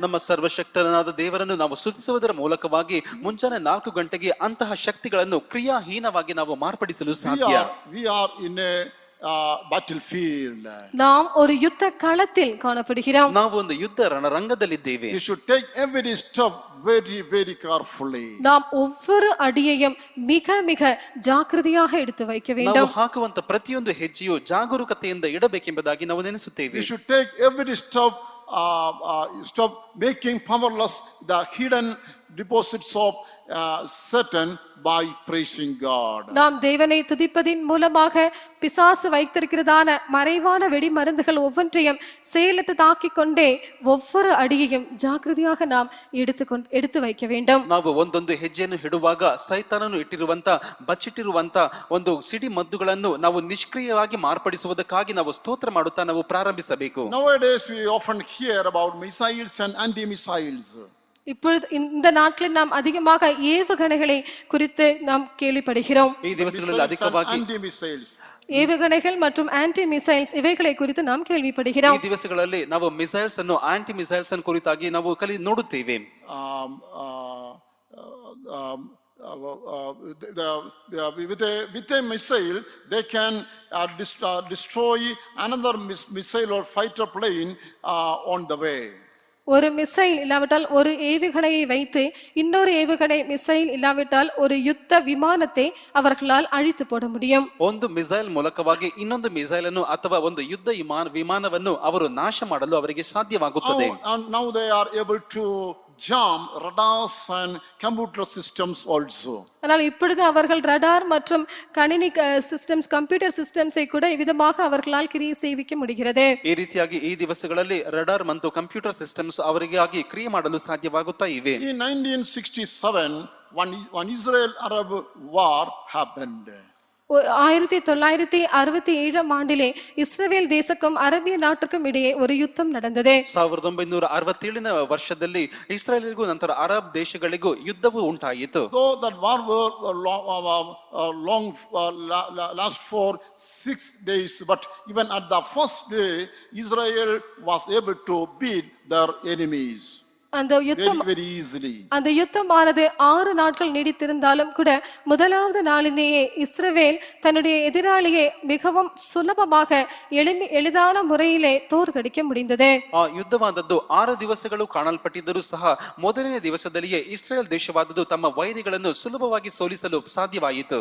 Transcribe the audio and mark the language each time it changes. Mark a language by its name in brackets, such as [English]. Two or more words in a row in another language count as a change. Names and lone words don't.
[Kannada] ನಮ್ಮ ಸರ್ವಶಕ್ತನಾದ ದೇವರನ್ನು ನಾವು ಸ್ತುತಿಸುವುದರ ಮೂಲಕವಾಗಿ ಮುಂಜಾನೆ 4 ಗಂಟೆಗೆ ಅಂತಹ ಶಕ್ತಿಗಳನ್ನು ಕ್ರಿಯಾಹೀನವಾಗಿ ನಾವು ಮಾರ್ಪಡಿಸಲು ಸಾಧ್ಯ. [English] We are in a battlefield. [Tamil] நாம் ஒரு யுத்த களத்தில் காணப்படுகிறோம். [Kannada] ನಾವು ಒಂದು ಯುದ್ಧ ರಣರಂಗದಲ್ಲಿದ್ದೇವೆ. [English] We should take every step very carefully. [Tamil] நாம் ஒவ்வொரு அடியையும் மிக மிக ஜாக்கிரதையாக எடுத்து வைக்க வேண்டும். [Kannada] ನಾವು ಹಾಕುವಂತ ಪ್ರತಿಯೊಂದು ಹೆಜ್ಜೆಯು ಜಾಗರೂಕತೆಯಿಂದ ಇಡಬೇಕೆಂಬುದಾಗಿ ನಾವು ನೆನೆಸುತ್ತೇವೆ. [English] We should take every step making powerless the hidden deposits of Satan by praising God. [Tamil] நாம் தேவனை துதிப்பதின் மூலமாக பிசாசு வைத்திருக்கிறதான மறைவான வெடி மருந்துகள் ஒவ்வொன்றையும் செயலற்றதாக்கிக் கொண்டே ஒவ்வொரு அடியையும் ஜாக்கிரதையாக நாம் எடுத்து வைக்க வேண்டும். [Kannada] ನಾವು ಒಂದೊಂದು ಹೆಜ್ಜೆಯನ್ನು ಇಡುವಾಗ ಸೈತಾನನು ಇಟ್ಟಿರುವಂತ ಬಚ್ಚಿಟ್ಟಿರುವಂತ ಒಂದು ಸಿಡಿ ಮದ್ದುಗಳನ್ನು ನಾವು ನಿಷ್ಕ್ರಿಯವಾಗಿ ಮಾರ್ಪಡಿಸುವುದಕ್ಕಾಗಿ ನಾವು ಸ್ತೋತ್ರ ಮಾಡುತ್ತಾ ನಾವು ಪ್ರಾರಂಭಿಸಬೇಕು. [English] Nowadays we often hear about missiles and anti-missiles. [Tamil] இப்பொழுது இந்த நாட்களில் நாம் அதிகமாக ஏவுகணைகளை குறித்து நாம் கேள்விப்படுகிறோம். [Kannada] ಈ ದಿವಸಗಳಲ್ಲಿ ಅಧಿಕವಾಗಿ [English] anti-missiles, [Tamil] ஏவுகணைகள் மற்றும் [English] anti missiles [Tamil] இவைகளை குறித்து நாம் கேள்விப்படுகிறோம். [Kannada] ಈ ದಿವಸಗಳಲ್ಲಿ ನಾವು ಮಿಸೈಲ್ಸ್ ಅನ್ನು [English] anti missiles [Kannada] ಅನ್ನು ಕುರಿತಾಗಿ ನಾವು ನೋಡುತ್ತೇವೆ. [English] with a missile they can destroy another missile or fighter plane on the way. [Tamil] ஒரு மிசைல் இல்லாவிட்டால் ஒரு ஏவுகணையை வைத்து இன்னொரு ஏவுகணை மிசைல் இல்லாவிட்டால் ஒரு யுத்த விமானத்தை அவர்களால் அழித்து போட முடியும். [Kannada] ಒಂದು ಮಿಸೈಲ್ ಮೂಲಕವಾಗಿ ಇನ್ನೊಂದು ಮಿಸೈಲ್ ಅನ್ನು ಅಥವಾ ಒಂದು ಯುದ್ಧ ವಿಮಾನವನ್ನು ಅವರು ನಾಶ ಮಾಡಲು ಅವರಿಗೆ ಸಾಧ್ಯವಾಗುತ್ತದೆ. [English] Now they are able to jam radars and computer systems also. [Tamil] ஆனால் இப்பொழுது அவர்கள் ரடார் மற்றும் கணினி சிஸ்டம்ஸ், [English] computer systems [Tamil] கூட இவ்விதமாக அவர்களால் கிரியை செய்விக்க முடிகிறது. [Kannada] ಈ ರೀತಿಯಾಗಿ ಈ ದಿವಸಗಳಲ್ಲಿ ರಡಾರ್ ಮತ್ತು [English] computer systems [Kannada] ಅವರಿಗಾಗಿ ಕ್ರಿಯೆ ಮಾಡಲು ಸಾಧ್ಯವಾಗುತ್ತಾ ಇವೆ. [English] In 1967 one Israel-Arab war happened. [Tamil] 1967 ஆண்டிலே இஸ்ரவேல் தேசக்கும் அரபிய நாட்டுக்கும் இடையே ஒரு யுத்தம் நடந்தது. [Kannada] 1967ನೇ ವರ್ಷದಲ್ಲಿ ಇಸ್ರಾಯೇಲಿಗೂ ನಂತರ ಅರಬ್ ದೇಶಗಳಿಗೂ ಯುದ್ಧವು ಉಂಟಾಯಿತು. [English] Though that war last for 6 days, but even at the first day Israel was able to beat their enemies [Tamil] அந்த யுத்தம் [English] very easily. [Tamil] அந்த யுத்தமானது 6 நாட்கள் நீடித்திருந்தாலும் கூட முதலாவது நாளிலேயே இஸ்ரவேல் தன்னுடைய எதிராளியை மிகவும் சுலபமாக எளிதான முறையிலே தோற்கடிக்க முடிந்தது. [Kannada] ಆ ಯುದ್ಧವಾದದ್ದು 6 ದಿವಸಗಳು ಕಾಣಲ್ಪಟ್ಟಿದ್ದರೂ ಸಹ ಮೊದಲನೇ ದಿವಸದಲ್ಲಿಯೇ ಇಸ್ರೇಲ್ ದೇಶವಾದದ್ದು ತಮ್ಮ ವೈರಿಗಳನ್ನು ಸುಲಭವಾಗಿ ಸೋಲಿಸಲು ಸಾಧ್ಯವಾಯಿತು.